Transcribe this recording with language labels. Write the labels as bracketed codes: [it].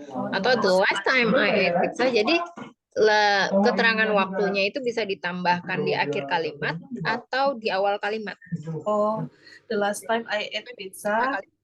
[id] Atau [en] the last time I ate pizza. [id] Jadi keterangan waktunya itu bisa ditambahkan di akhir kalimat atau di awal kalimat. [en] Oh, the last time I ate pizza.